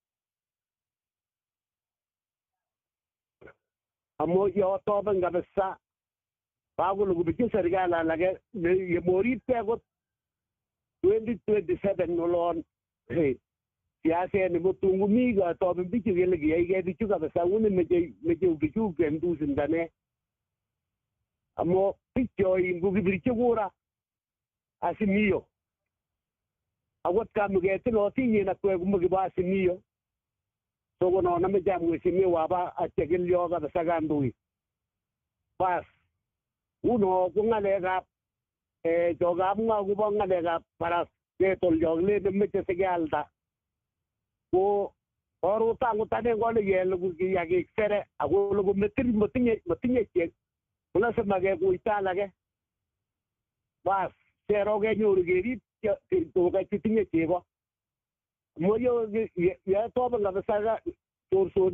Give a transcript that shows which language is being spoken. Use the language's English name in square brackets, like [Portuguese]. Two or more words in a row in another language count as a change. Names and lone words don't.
[Kalenjin] amo yotoben kabisa bakole kubichi serikali alake yemoripke akot 2027 nolon siaset nebo tungumi katoben bichu kele kiyaike bichu kabisa uni meche bichu kendusindane amo bichoi ngukibirchi kura Azimio akot kamuketilotinyen akwek kumakibo Azimio so kono nameche mheshimiwa aba achekilyo kabisa kandoik bas uno ko ng'alekab chokamwa kobo ng'alekab paracetamol chokile meche sikealda ko orutangut ane kole kele kiyakisere akole motinye chek kolasima kekuita alake bas sero kenyoru kerib tuga chetinye chego moyo yatoben kabisa chorsoni